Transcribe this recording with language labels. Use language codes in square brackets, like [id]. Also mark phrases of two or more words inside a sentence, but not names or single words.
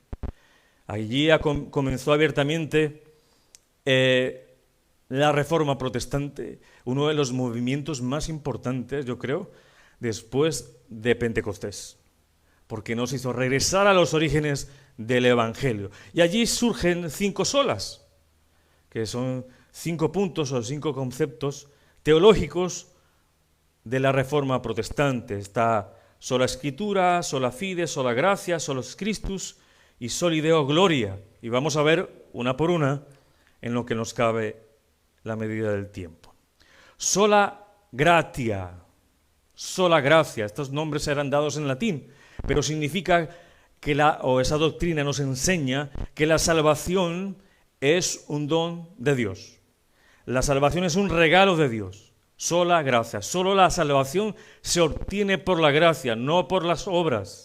[es] Allí comenzó abiertamente la Reforma Protestante, uno de los movimientos más importantes, yo creo, después de Pentecostés, porque nos hizo regresar a los orígenes del Evangelio. Y allí surgen 5 solas, que son 5 puntos o 5 conceptos teológicos de la Reforma Protestante. Está sola Escritura, [la] sola fide, [es] sola gracia, [la] solus Christus y soli Deo gloria. [es] Y vamos a ver una por una en lo que nos cabe la medida del tiempo. [la] Sola gratia, [es] sola gracia, estos nombres eran dados en latín, pero significa que esa doctrina nos enseña que la salvación es un don de Dios. La salvación es un regalo de Dios. Sola gracia. Solo la salvación se obtiene por la gracia, no por las obras.